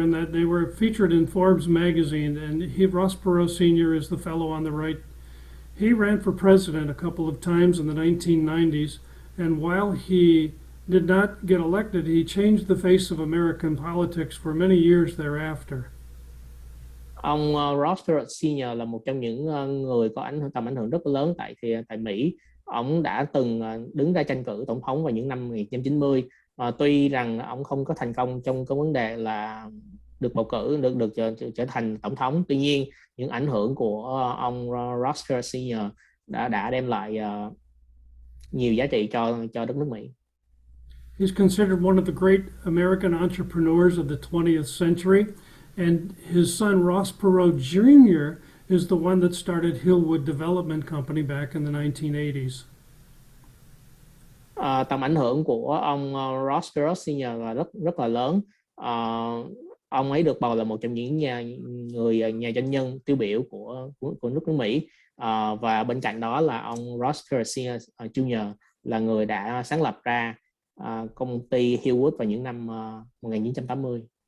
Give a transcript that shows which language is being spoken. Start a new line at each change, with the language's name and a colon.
English: in that they were featured in Forbes magazine, and Ross Perot Sr. is the fellow on the right. He ran for president a couple of times in the 1990s, and while he did not get elected, he changed the face of American politics for many years thereafter.
Vietnamese: Ông Ross Perot Sr. là một trong những người có tầm ảnh hưởng rất lớn tại Mỹ. Ông đã từng đứng ra tranh cử tổng thống vào những năm 1990. Tuy rằng ông không có thành công trong cái vấn đề là được bầu cử, được trở thành tổng thống, tuy nhiên những ảnh hưởng của ông Ross Perot Sr. đã đem lại nhiều giá trị cho đất nước Mỹ.
English: He's considered one of the great American entrepreneurs of the 20th century, and his son Ross Perot Jr. is the one that started Hillwood Development Company back in the 1980s.
Vietnamese: Tầm ảnh hưởng của ông Ross Perot Sr. là rất là lớn. Ông ấy được bầu là một trong những nhà doanh nhân tiêu biểu của nước Mỹ, và bên cạnh đó là ông Ross Perot Jr. là người đã sáng lập ra công ty Hillwood vào những năm 1980.